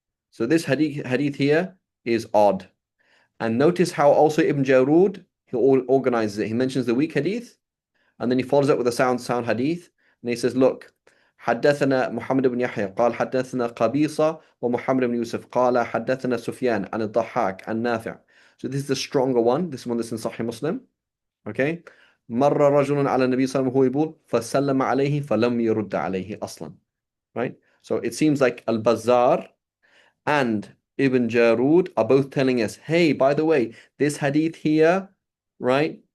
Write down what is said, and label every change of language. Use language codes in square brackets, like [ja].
[en] So this hadith here is odd. And notice how also Ibn Jarud, he organizes it. He mentions the weak hadith, and then he follows up with a sound hadith, and he says, look, [ar] حدثنا محمد بن يحيى قال حدثنا قبيصة ومحمد بن يوسف قال حدثنا سفيان عن الضحاك عن نافع. [en] So this is the stronger one, this one that's in Sahih Muslim. Okay? [ar] مر رجل على النبي صلى الله عليه وسلم وهو يقول فسلم عليه فلم يرد عليه أصلا. [en] Right? So it seems like Al-Bazzar and Ibn Jarud are both telling us, hey, by the way, this hadith here, right?